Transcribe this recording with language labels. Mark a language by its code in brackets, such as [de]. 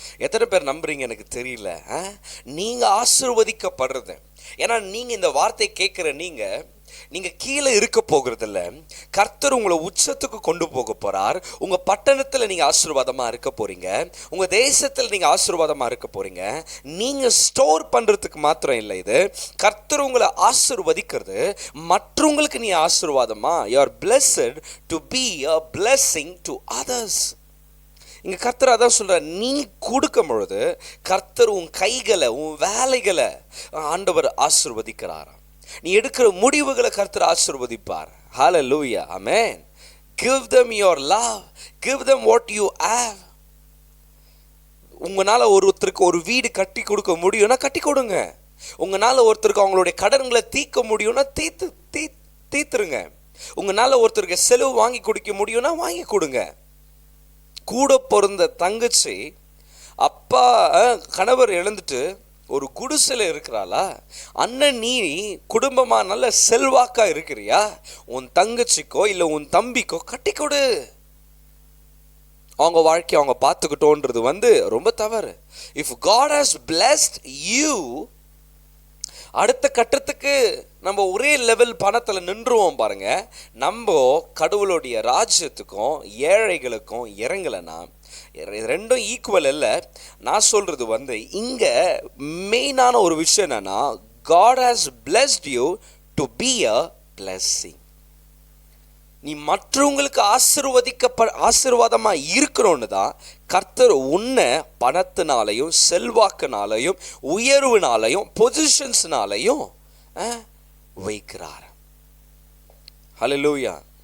[ta] எத்தனை பேர் நம்புறீங்க எனக்கு தெரியல. நீங்க ஆசீர்வதிக்கப்படுறது, ஏன்னா நீங்க இந்த வார்த்தை கேட்கிற நீங்க கீழே இருக்க போகிறது இல்ல, கர்த்தர் உங்களை உச்சத்துக்கு கொண்டு போக போறார். உங்க பட்டணத்துல நீங்க ஆசீர்வாதமா இருக்க போறீங்க, உங்க தேசத்துல நீங்க ஆசீர்வாதமா இருக்க போறீங்க. நீங்க ஸ்டோர் பண்றதுக்கு மாத்திரம் இல்லை, இது கர்த்தர் உங்களை ஆசீர்வதிக்கிறது, மற்றவங்களுக்கு நீ ஆசீர்வாதமா. [en] you are blessed to be a blessing to others. [ta] இங்க கர்த்தர் அதான் சொல்ற, நீ கொடுக்கும் பொழுது கர்த்தர் உன் கைகளை, உன் வேலைகளை ஆண்டவர் ஆசீர்வதிக்கிறாராம். நீ எடுக்கிற முடிவுகளை கர்த்தர் ஆசீர்வதிப்பார். ஹல்லேலூயா, ஆமென். [en] Give them your love, give them what you have. [ta] உங்களால ஒருத்தருக்கு ஒரு வீடு கட்டி கொடுக்க முடியும்னா கட்டி கொடுங்க. உங்களால ஒருத்தருக்கு அவங்களுடைய கடன்களை தீர்க்க முடியும்னா தீர்த்துருங்க. உங்களால ஒருத்தருக்கு செலவு வாங்கி கொடுக்க முடியும்னா வாங்கி கொடுங்க. கூட பிறந்த தங்கச்சி அப்பா கணவர் இழந்துட்டு ஒரு குடிசையில் இருக்கிறாளா, அண்ணன் நீ குடும்பமா நல்ல செல்வாக்கா இருக்கிறியா, உன் தங்கச்சிக்கோ இல்லை உன் தம்பிக்கோ கட்டி கொடு. அவங்க வாழ்க்கையை அவங்க பார்த்துக்கிட்டோன்றது ரொம்ப தவறு. [en] if God has blessed you, [ta] அடுத்த கட்டத்துக்கு நம்ம ஒரே லெவல் பணத்தில் நின்றுவோம் பாருங்க. நம்ம கடவுளுடைய ராஜ்யத்துக்கும் ஏழைகளுக்கும் இறங்கலைன்னா, ரெண்டும் ஈக்குவல் இல்லை. நான் சொல்றது இங்க மெயினான ஒரு விஷயம் என்னன்னா, [en] God has blessed you to be a blessing. [ta] நீ மற்றவங்களுக்கு ஆசீர்வாதமா இருக்கணும்னு தான் கர்த்தர் உன்னை பணத்தினாலையும் செல்வாக்குனாலையும் உயர்வுனாலையும் பொசிஷன்ஸ்னாலையும் வைக்கிறார். ஹல்லேலூயா.